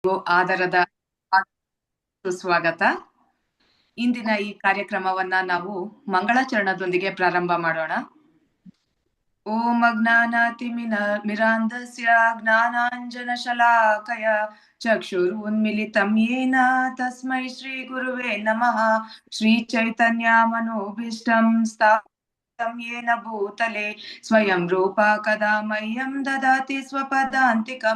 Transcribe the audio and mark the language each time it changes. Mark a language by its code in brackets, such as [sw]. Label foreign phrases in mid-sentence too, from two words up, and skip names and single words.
[kn] ಆದರದ ಸುಸ್ವಾಗತ. ಇಂದಿನ ಈ ಕಾರ್ಯಕ್ರಮವನ್ನ ನಾವು ಮಂಗಳಾಚರಣದೊಂದಿಗೆ ಪ್ರಾರಂಭ ಮಾಡೋಣ. [sa] ಓಂ ಅಜ್ಞಾನಾತಿಮಿರಾಂಧಸ್ಯ ಜ್ಞಾನಾಂಜನಶಲಾಕಯ ಚಕ್ಷುರುನ್ಮಿಲಿತಂ ಯೇನ ತಸ್ಮೈ ಶ್ರೀ ಗುರುವೇ ನಮಃ. ಶ್ರೀ ಚೈತನ್ಯ ಮನೋಭೀಷ್ಟಂ ಸ್ಥಾಪಿತಂ येन भूतले स्वयं रूपा कदा मह्यं ददाति स्वपदान्तिकं.